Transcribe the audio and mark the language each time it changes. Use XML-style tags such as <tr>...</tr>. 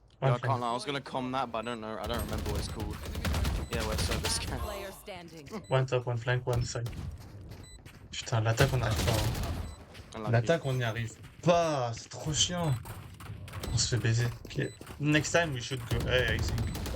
<en>Yeah, I can't lie. I was gonna com that, but I don't know. I don't remember what it's called. Yeah, we're so scan. Player standing. One top, one flank, one side.</en> <fr>Putain, l'attaque on n'y arrive pas. Hein.</fr> <en>Unlucky.</en> <fr>L'attaque on n'y arrive pas, c'est trop chiant. On se fait baiser. Ok.</fr> <en>Next time we should go A, I think.</en>